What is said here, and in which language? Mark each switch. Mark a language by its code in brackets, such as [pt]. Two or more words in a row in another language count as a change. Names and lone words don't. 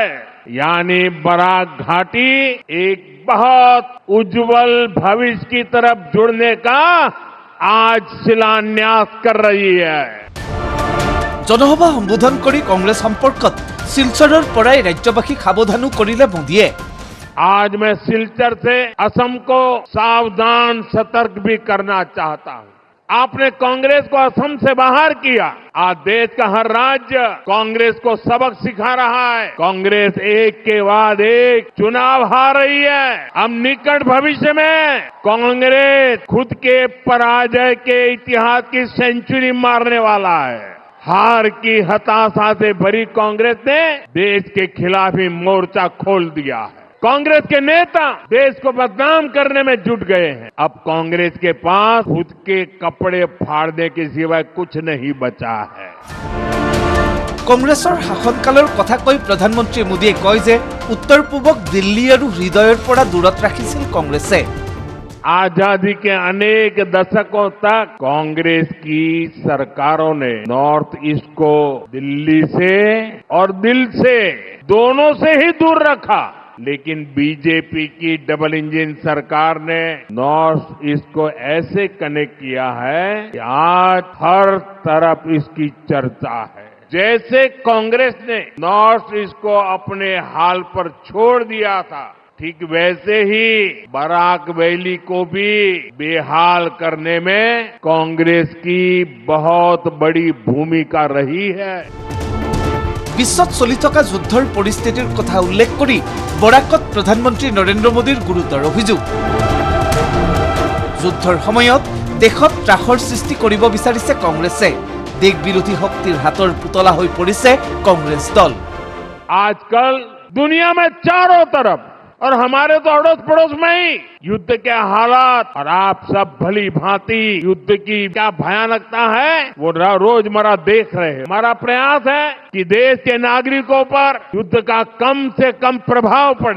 [hi] यानी बराक घाटी एक बहुत उज्जवल भविष्य की तरफ जुड़ने का आज शिलान्यास कर रही है। [as] জনসভা সম্বোধন কৰি কংগ্ৰেছ সম্পৰ্কত শিলচৰৰ পৰাই ৰাজ্যবাসীক সাৱধানো কৰিলে মোদীয়ে। [hi] आज मैं सिलचर से असम को सावधान सतर्क भी करना चाहता हूं। आपने कांग्रेस को असम से बाहर किया, आज देश का हर राज्य कांग्रेस को सबक सिखा रहा है। कांग्रेस एक के बाद एक चुनाव हार रही है। अब निकट भविष्य में कांग्रेस खुद के पराजय के इतिहास की सेंचुरी मारने वाला है। हार की हताशा से भरी कांग्रेस ने देश के खिलाफ ही मोर्चा खोल दिया है। कांग्रेस के नेता देश को बदनाम करने में जुट गए हैं। अब कांग्रेस के पास खुद के कपड़े फाड़ने के सिवाय कुछ नहीं बचा है। [as] কংগ্ৰেছৰ শাসনকালৰ কথা কৈ প্ৰধানমন্ত্ৰী মোদীয়ে কয় যে উত্তৰ পূবক দিল্লী আৰু হৃদয়ৰ পৰা দূৰত ৰাখিছিল কংগ্ৰেছে। [hi] आजादी के अनेक दशकों तक कांग्रेस की सरकारों ने नॉर्थ ईस्ट को दिल्ली से और दिल से दोनों से ही दूर रखा, लेकिन बीजेपी की [en] double engine [hi] सरकार ने नॉर्थ ईस्ट को ऐसे कनेक्ट किया है कि आज हर तरफ इसकी चर्चा है। जैसे कांग्रेस ने नॉर्थ ईस्ट को अपने हाल पर छोड़ दिया था, ठीक वैसे ही बराक वैली को भी बेहाल करने में कांग्रेस की बहुत बड़ी भूमिका रही है। [as] বিশ্বত চলি থকা যুদ্ধৰ পৰিস্থিতিৰ কথা উল্লেখ কৰি বৰাকত প্ৰধানমন্ত্ৰী নৰেন্দ্ৰ মোদীৰ গুৰুতৰ অভিযোগ। যুদ্ধৰ সময়ত দেশত ত্ৰাসৰ সৃষ্টি কৰিব বিচাৰিছে কংগ্ৰেছে। দেশ বিৰোধী শক্তিৰ হাতৰ পুতলা হৈ পৰিছে কংগ্ৰেছ দল। [hi] आजकल दुनिया में चारों तरफ और हमारे तो अड़ोस पड़ोस में ही युद्ध के हालात, और आप सब भली भांति युद्ध की क्या भयानकता है वो रोजमर्रा देख रहे हैं। हमारा प्रयास है कि देश के नागरिकों पर युद्ध का कम से कम प्रभाव पड़े।